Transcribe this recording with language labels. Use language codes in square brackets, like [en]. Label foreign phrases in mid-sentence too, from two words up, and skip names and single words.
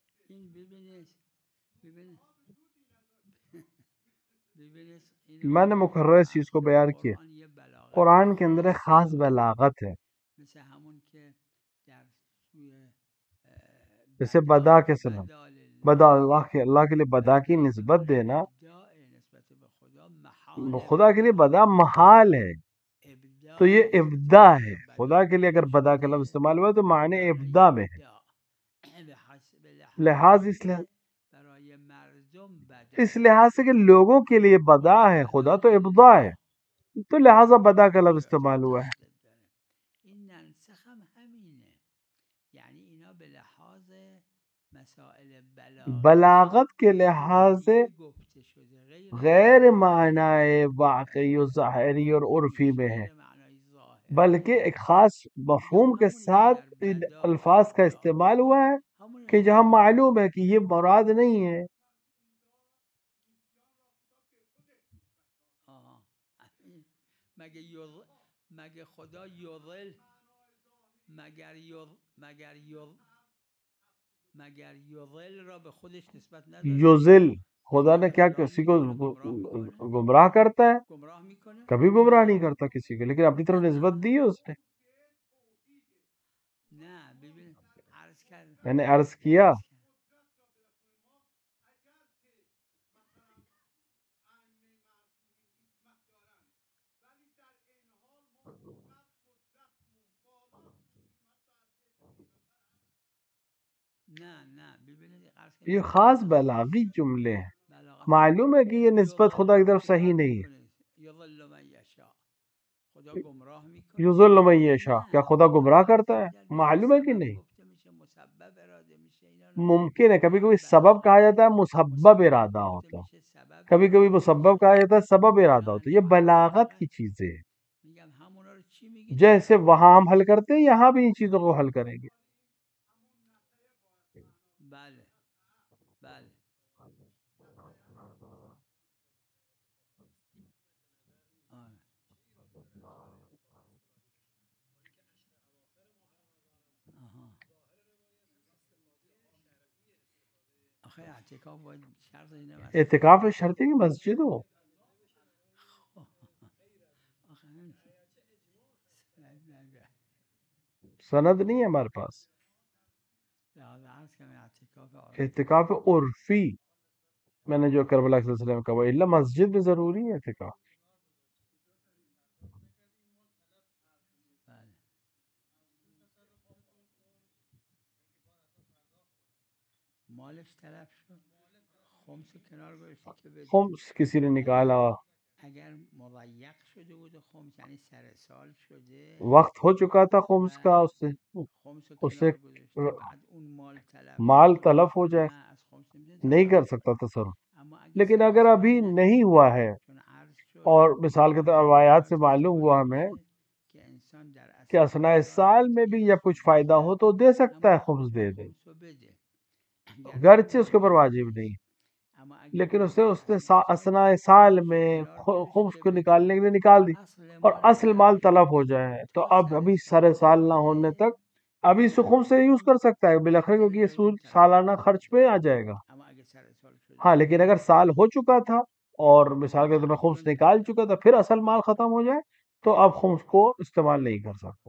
[fa] این ببینید [ur] میں نے مقررہ اس چیز کو بیان کیا، قرآن یہ بلاغت قرآن کے اندر ایک خاص خاص بلاغت ہے، [fa] مثل همون که در سوی [ur] جیسے بدا کے سلام، [ar] بدا لله [ur] بدا اللہ کے لیے بدا کی نسبت دینا، [fa] ابداع نسبت به خدا محال [ur] خدا کے لیے بدا محال ہے، ابداع تو یہ نسبت ابدا [fa] به [ur] ہے، بدا خدا کے لیے اگر بدا کا لفظ استعمال ہوا تو معنی ابدا میں ہے، لحاظ اس لحاظ [fa] برای مردم بدا [ur] اس لحاظ سے کہ لوگوں کے لیے بدا ہے، خدا تو ابدا ہے، تو لہٰذا بدا کا لفظ استعمال ہوا ہے۔ [fa] اصل داره این ننسخ هم همینه یعنی اینا به لحاظ مسائل [ur] بلاغت کے لحاظ سے [fa] گفته شده [ur] غیر معنی واقعی و ظاہری اور عرفی میں ہے، [fa] غیر معنای ظاهر [ur] بلکہ ایک خاص مفہوم کے ساتھ ان الفاظ کا استعمال ہوا ہے [fa] همون [ur] کہ جہاں معلوم ہے کہ یہ مراد نہیں ہے۔ [fa] مگه خدا یضل مگر یضل را به خودش نسبت نداده [ur] یوزل خدا نے کیا کسی کو گمراہ کرتا ہے؟ [fa] گمراه میکنه [ur] کبھی گمراہ نہیں کرتا کسی کو، لیکن اپنی طرف نسبت دی ہے اس نے۔ [fa] نه ببین عرض کرد [ur] میں نے عرض کیا [fa] نه ببینید عرض کرد [ur] یہ خاص بلاغی جملے ہیں، بلاغت معلوم ہے کہ یہ نسبت خدا کی طرف صحیح نہیں ہے۔ [ar] یضل من یشاء [fa] خدا گمراه میکنه [ar] یضل من یشاء، [ur] کیا خدا گمراہ کرتا ہے؟ معلوم ہے کہ نہیں۔ [fa] گفته میشه مسبب اراده میشه اینا [ur] ممکن ہے کبھی کبھی سبب کہا جاتا ہے، مسبب ارادہ ہوتا ہے، [fa] میشه سبب [ur] کبھی کبھی مسبب کہا جاتا ہے، سبب ارادہ ہوتا ہے۔ یہ بلاغت کی چیزیں ہیں، [fa] میگم همونا رو چی میگی [ur] جیسے وہاں ہم حل کرتے ہیں یہاں بھی ان چیزوں کو حل کریں گے۔ [fa] بله بله آره. آها. آخه اعتکاف باید شرط اینه بس [ur] اعتکاف شرطی کی مسجد ہو، [fa] آخه این [ur] سند نہیں ہے ہمارے پاس۔ [fa] لحاظ عرض کنم اعتکاف [ur] اعتکاف عرفی میں نے جو کربلا کے سلسلے میں کہا الا مسجد میں ضروری ہے اعتکاف۔ [fa] بله مالش طلب شد خمس کنار گذاشته که بده [ur] خمس کسی نے نکالا، [fa] اگر مضیق شده بود خمس یعنی سر سال شده [ur] وقت ہو چکا تھا خمس کا، اس سے خمس اس سے [fa] کنار گذاشته بعد اون مال طلب [ur] مال تلف ہو جائے، [fa] نه از خمس نمیشه [ur] نہیں کر سکتا تصرف۔ [fa] اما [ur] لیکن اگر ابھی نہیں ہوا ہے [fa] چون عرض شد [ur] اور مثال کے طور پر روایات سے معلوم ہوا ہمیں [fa] که انسان در [ur] کہ اثناء سال میں بھی جب کچھ فائدہ ہو تو دے سکتا ہے، خمس دے دے، [fa] خمس رو بده [ur] گرچہ اس کے اوپر واجب نہیں، [fa] اما اگر [ur] لیکن اس نے اثناء سال میں خمس کو نکالنے کے لیے نکال دی اور اصل مال طلب ہو جائے تو اب ابھی سر سال نہ ہونے تک ابھی اس خمس سے یوز کر سکتا ہے بالاخره کیونکہ یہ سود سالانہ خرچ پہ آ جائے گا۔ [fa] اما اگر سر سال شده [ur] ہاں لیکن اگر سال ہو چکا تھا اور مثال کے طور پر خمس نکال چکا تھا پھر اصل مال ختم ہو جائے تو اب خمس کو استعمال نہیں کر سکتا۔